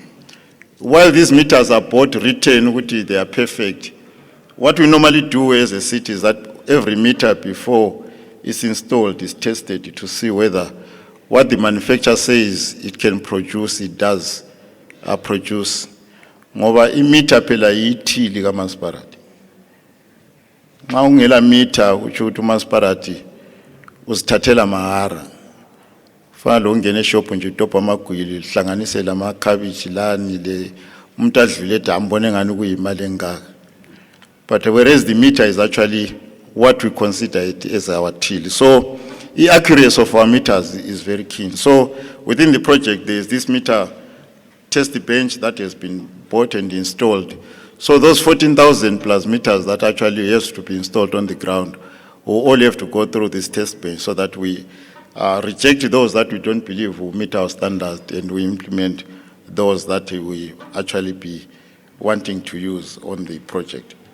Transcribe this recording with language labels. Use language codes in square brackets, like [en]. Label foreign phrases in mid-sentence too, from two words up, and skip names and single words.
[en] While these meters are both written, which they are perfect, what we normally do as a city is that every meter before it's installed is tested to see whether what the manufacturer says it can produce, it does produce. [nd] Ngoba imeter phela yithili kamasipalati. Nxa ungela meter utsho ukuthi umasipalati uzithathela mahara. Fana lo ungene shop nje utopa amagwili hlanganisela amakhabishi lani le umuntu adlule ethi ambone ngani kuyimali engaka. [en] But whereas the meter is actually what we consider it as our till. So the accuracy of our meters is very keen. So within the project there is this meter test bench that has been bought and installed. So those 14,000 plus meters that actually has to be installed on the ground will all have to go through this test bench, so that we reject those that we don't believe will meet our standards, and we implement those that we actually be wanting to use on the project.